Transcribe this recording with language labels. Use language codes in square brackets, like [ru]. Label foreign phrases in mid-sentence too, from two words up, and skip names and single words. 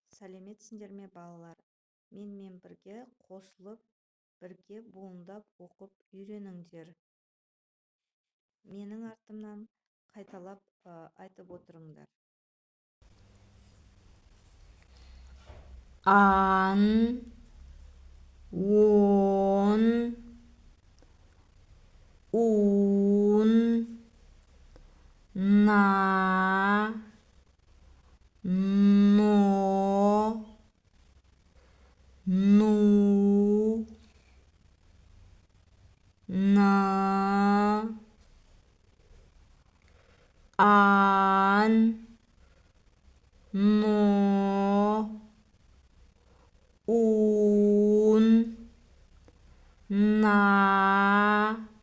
[kk] сәлеметсіңдер ме балалар? Менімен бірге қосылып, бірге буындап оқып үйреніңдер. Менің артымнан қайталап айтып отырыңдар. Ан, он, ун, на, но, ну, на, ан, но, ун, на,